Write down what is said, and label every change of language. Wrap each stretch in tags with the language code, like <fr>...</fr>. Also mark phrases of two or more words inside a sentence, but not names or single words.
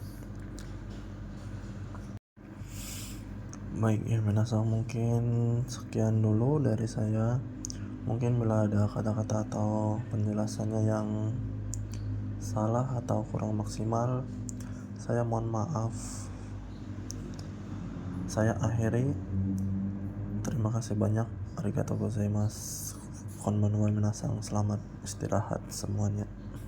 <id>Baik ya minasang, mungkin sekian dulu dari saya. Mungkin bila ada kata-kata atau penjelasannya yang salah atau kurang maksimal, saya mohon maaf. Saya akhiri. Terima kasih banyak.</id> <ja>ありがとうございます。こんばんは皆さん.</ja> <id>Selamat istirahat semuanya.</id>